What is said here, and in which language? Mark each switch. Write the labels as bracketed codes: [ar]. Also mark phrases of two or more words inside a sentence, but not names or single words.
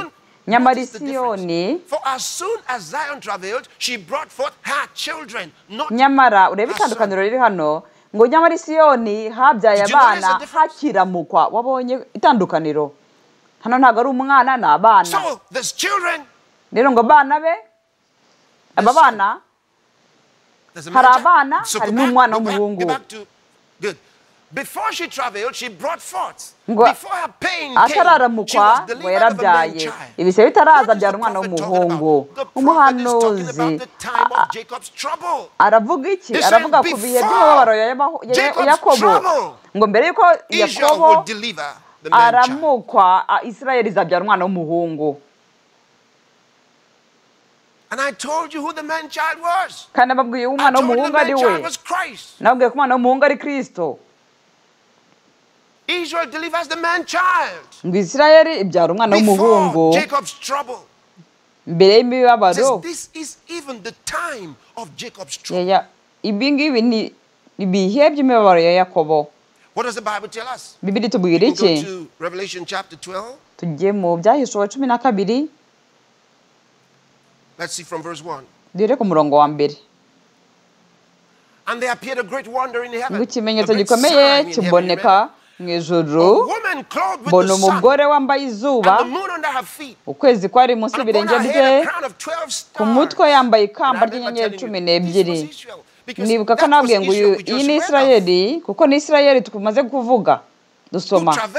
[rw] Nyamara Siyoni, nyamara urebe itandukaniro riri hano, ngo nyamara Siyoni habyaye abana hakiramukwa. Wabonye itandukaniro? Hano ntabwo ari umwana, ni abana. Rero ngo abana be, aba bana, hari abana, hari n'umwana w'umuhungu. [en] Before she traveled, she brought forth. Before her pain came, she was delivered of a man child. [rw] Ibise bitaraza byara umwana w'umuhungu. Umuhanuzi aravuga iki? Aravuga ku bihe by'umubabaro ya Yakobo. Ngo mbere yuko Yakobo aramukwa, Isirayeli izabyara umwana w'umuhungu. [en] And I told you who the man child was. [rw] Kandi ababwiye umwana w'umuhungu ari we. Nababwiye ko umwana w'umuhungu ari Kristo. [en] Israel delivers the man child. [rw] Ngo Isirayeli ibyara umwana w'umuhungu mbere y'imibabaro. [en] This is even the time of Jacob's trouble. [rw] Ibi ngibi ni ibihe by'imibabaro ya Yakobo. [en] What does the Bible tell us? [rw] Bibiliya itubwira iki? [en] Go to Revelation chapter 12. [rw] Tugiye mu Byahishuwe 12. [en] Let's see from verse 1. [rw] Dire ku murongo wa 1. [en] And there appeared a great wonder in heaven. [rw] Ngo ikimenyetso gikomeye kiboneka mu ijuru, mbona umugore wambaye izuba, ukwezi kwari munsi y'ibirenge bye, ku mutwe yambaye ikamba ry'inyenyeri 12. Nibuka ko nabwiye ngo iyi ni Isirayeli, kuko ni Isirayeli tumaze kuvuga dusoma.